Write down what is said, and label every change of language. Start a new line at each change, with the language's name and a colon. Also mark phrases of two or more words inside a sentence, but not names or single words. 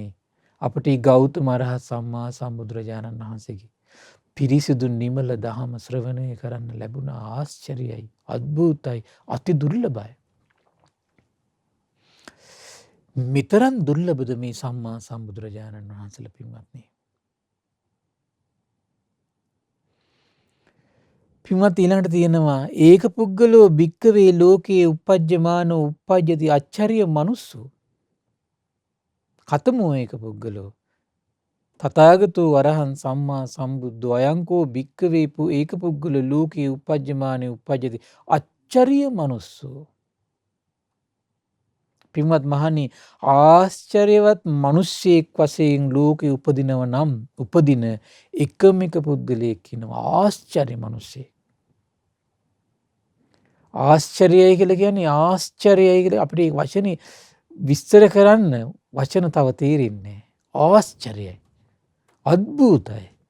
Sinhala: අපට මේ ගෞතම අරහත් සම්මා සම්බුදුරජාණන් වහන්සේගේ පිරිසිදු නිමල දහම ශ්‍රවණය කරන්න ලැබුණ ආශ්චර්යයි, අద్භූතයි, අති දුර්ලභයි. මෙතරම් දුර්ලභද මේ සම්මා සම්බුදුරජාණන් වහන්සේලා පින්වත්නි. පින්වත් ඊළඟට තියෙනවා
Pali: ඒක පුද්ගලෝ භික්කවේ ලෝකයේ uppajjamaano uppajjati අච්චරිය මනුස්සෝ. කතමෝ ඒක පුද්ගලෝ තථාගතෝ අරහං සම්මා සම්බුද්ධෝ අයංකෝ භික්කවේ ඒක පුද්ගලෝ ලෝකයේ uppajjamaane uppajjati අච්චරිය මනුස්සෝ.
Sinhala: පින්වත් මහණනි ආශ්චර්යවත් මිනිස්සෙක් වශයෙන් ලෝකේ උපදිනව නම් උපදින එකම එක පුද්ගලයෙක් ඉන්නවා ආශ්චර්ය මිනිස්සෙක්. ආශ්චර්යයි කියලා කියන්නේ ආශ්චර්යයි කියලා අපිට මේ වචනේ විස්තර කරන්න වචන තව තේරෙන්නේ ආශ්චර්යයි අద్භූතයි.